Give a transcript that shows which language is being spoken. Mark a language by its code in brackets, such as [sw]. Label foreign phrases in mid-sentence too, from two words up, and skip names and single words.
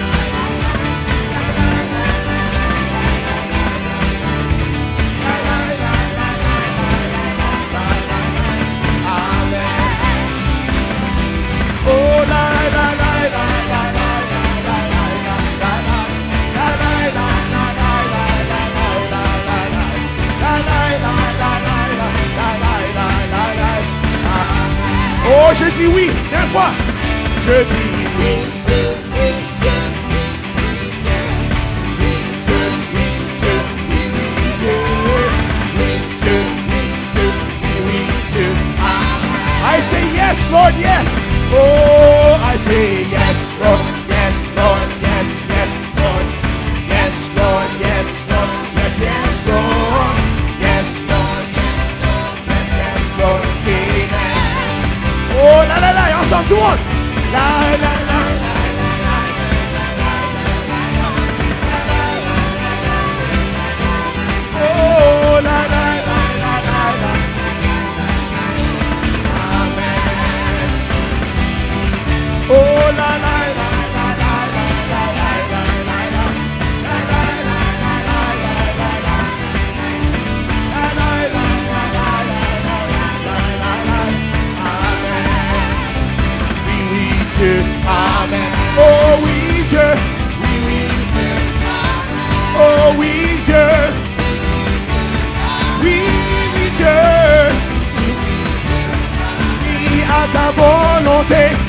[fr] Oh la la la la la la la la la. Oh, je dis oui, dernière fois. Je dis oui. [en] I say yes, Lord, yes. Oh, I say yes, Lord, yes, Lord, yes, yes, Lord, yes, Lord, yes, Lord, yes, yes, Lord, yes, Lord, yes, yes, Lord, amen. [fr] Oh, la la la, ensemble, tout le monde. La la la. Oh, la la la la la la. Amen. Oh, la la la la la la la la la la la. La la la la la la la la. La la la la la la la la la. Amen. Oui, oui, Dieu. Amen. Oh, oui, Dieu. Oui, oui, Dieu. Oh, oui, Dieu. Oui, oui, Dieu. Oui, à ta volonté.